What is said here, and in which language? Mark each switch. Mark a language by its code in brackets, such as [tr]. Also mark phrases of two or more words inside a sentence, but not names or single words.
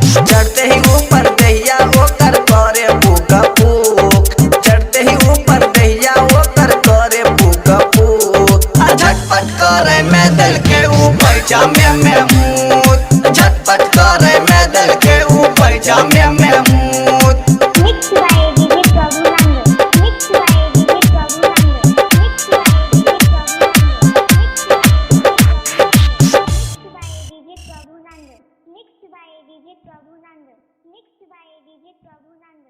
[mai] चढ़ते ही ऊपर दैया ओकर करे फूक फूक, चढ़ते ही ऊपर दैया ओकर करे फूक फूक। झटपट करे में देलके ऊ पैजामे में मूत, झटपट करे में देलके ऊ पैजामे में मूत। [en] Mixed by DJ Prabhu Nando. Mixed by DJ Prabhu Nando. Mixed by DJ Prabhu Nando. Mixed by DJ Prabhu Nando. Mixed by DJ Prabhu Nando.